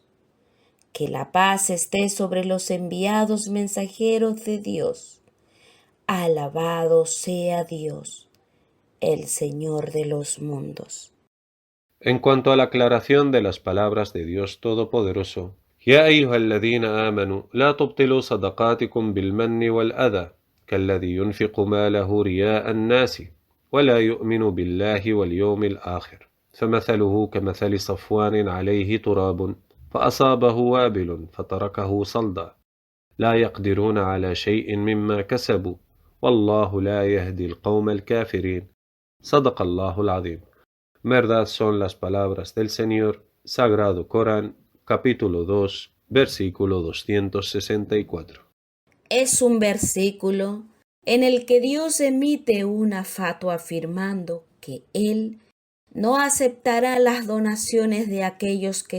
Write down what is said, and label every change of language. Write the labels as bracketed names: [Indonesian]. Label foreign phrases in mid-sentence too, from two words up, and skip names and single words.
[Spanish] Que la paz esté sobre los enviados mensajeros de Dios. Alabado sea Dios, el Señor de los mundos. En cuanto a la aclaración de las palabras de Dios Todopoderoso, [Arabic] يا أيها الذين آمنوا لا تبطلوا صدقاتكم بالمن والأذى كالذي ينفق ماله رياء الناس ولا يؤمن بالله واليوم الآخر فمثله كمثل صفوان عليه تراب فأصابه وابل فتركه صلدا لا يقدرون على شيء مما كسبوا والله لا يهدي القوم الكافرين صدق الله العظيم. [Spanish] Verdad son las palabras del Señor. Sagrado Corán, capítulo 2, versículo 264. Es un versículo en el que Dios emite una fatua afirmando que Él no aceptará las donaciones de aquellos que